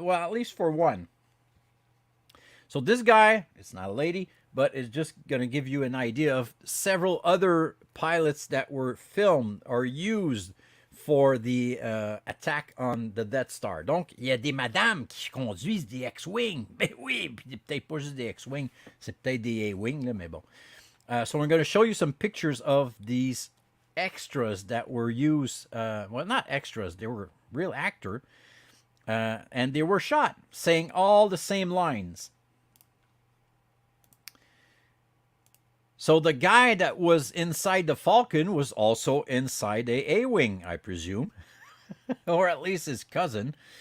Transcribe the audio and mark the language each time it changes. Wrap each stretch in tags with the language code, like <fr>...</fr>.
<en>Well, at least for one. So this guy, it's not a lady, but it's just going to give you an idea of several other pilots that were filmed or used for the attack on the Death Star.</en> <fr>Donc, il y a des madames qui conduisent des X-Wing. Ben oui, puis peut-être pas juste des X-Wing, c'est peut-être des A-Wing, là, mais bon.</fr> <en>So I'm going to show you some pictures of these extras that were used. Well, not extras; they were real actor, and they were shot saying all the same lines. So the guy that was inside the Falcon was also inside a A-wing, I presume, or at least his cousin.</en>